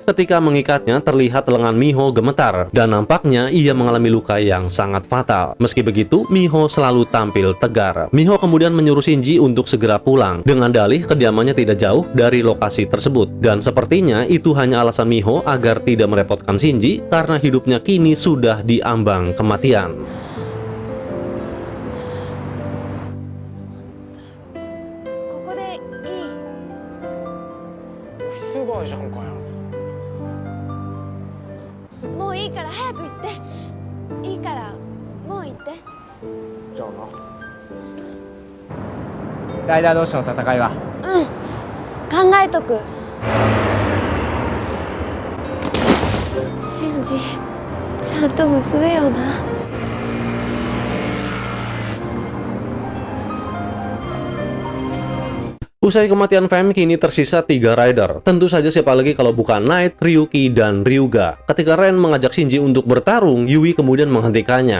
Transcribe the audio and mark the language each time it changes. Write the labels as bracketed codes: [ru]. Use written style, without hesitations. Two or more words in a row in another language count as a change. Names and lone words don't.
[id] Ketika mengikatnya, terlihat lengan Miho gemetar, dan nampaknya ia mengalami luka yang sangat fatal. Meski begitu, Miho selalu tampil tegar. Miho kemudian menyuruh Shinji untuk segera pulang, dengan dalih kediamannya tidak jauh dari lokasi tersebut. Dan sepertinya itu hanya alasan Miho agar tidak merepotkan Shinji, karena hidupnya kini sudah diambang kematian. [ja] ここでいい？すごいじゃんかよ。もういいから早く行って。いいからもう行って。じゃあな。ライダー同士の戦いはうん、考えとく。シンジ、ちゃんと娘よな。 [id] Usai kematian Fem, kini tersisa 3 rider. Tentu saja siapa lagi kalau bukan Knight, Ryuki, dan Ryuga. Ketika Ren mengajak Shinji untuk bertarung, Yui kemudian menghentikannya.